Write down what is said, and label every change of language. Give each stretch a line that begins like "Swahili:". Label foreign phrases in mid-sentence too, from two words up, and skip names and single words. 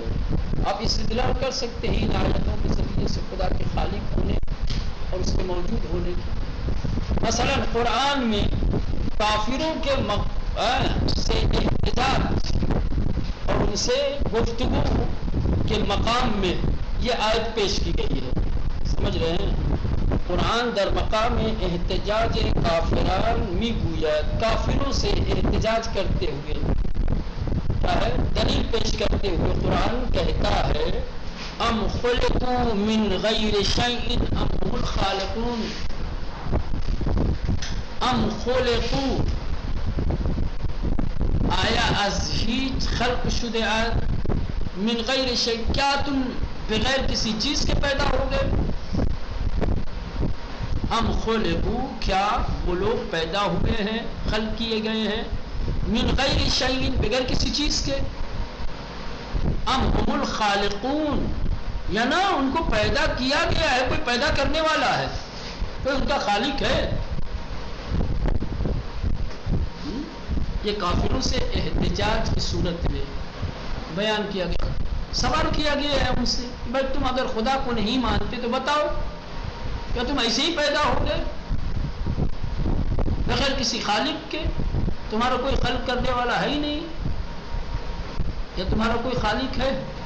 Urdu: آپ استدلال کر سکتے ہیں ان آیتوں کے ذریعے سے خدا کے خالق ہونے اور اس کے موجود ہونے کی. مثلا قرآن میں کافروں کے سے احتجاج اور ان سے گفتگو کے مقام میں یہ آیت پیش کی گئی ہے. سمجھ رہے ہیں؟
Persian: قرآن در مقام احتجاج کافران می گوید,
Urdu: کافروں سے احتجاج کرتے ہوئے کیا ہے دلیل پیش کرتے ہوئے قرآن کہتا ہے
Arabic: ام خلقوا من غیر شیء ام هم الخالقون. ام خلقوا
Persian: آیا از هیچ خلق شده اند,
Arabic: من غیر شیء
Urdu: کیا تم بغیر کسی چیز کے پیدا ہو گئے.
Arabic: ام خلقوا
Urdu: کیا وہ لوگ پیدا ہوئے ہیں خلق کیے گئے ہیں
Arabic: من غیر شیء
Urdu: بغیر کسی چیز کے.
Arabic: ام هم الخالقون
Urdu: یا نہ ان کو پیدا کیا گیا ہے, کوئی پیدا کرنے والا ہے, کوئی ان کا خالق ہے. یہ کافروں سے احتجاج کی صورت میں بیان کیا گیا, سوال کیا گیا ہے ان سے بھائی تم اگر خدا کو نہیں مانتے تو بتاؤ کیا تم ایسے ہی پیدا ہو گئے بغیر کسی خالق کے, تمہارا کوئی خلق کرنے والا ہے ہی نہیں, یا تمہارا کوئی خالق ہے.